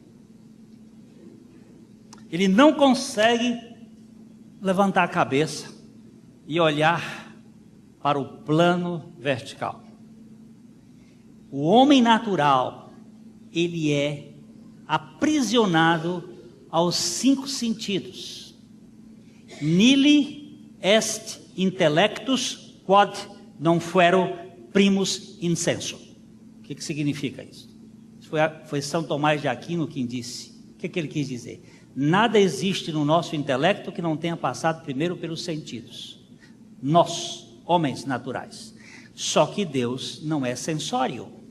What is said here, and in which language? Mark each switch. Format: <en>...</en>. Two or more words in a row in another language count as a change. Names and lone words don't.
<pt>Ele não consegue levantar a cabeça e olhar para o plano vertical. O homem natural, ele é aprisionado aos 5 sentidos.</pt> <la>Nihil est intellectus quod non fuero primus insenso.</la> <pt>O que significa isso? Foi São Tomás de Aquino quem disse. O que ele quis dizer? Nada existe no nosso intelecto que não tenha passado primeiro pelos sentidos. Nós, homens naturais. Só que Deus não é sensório.</pt>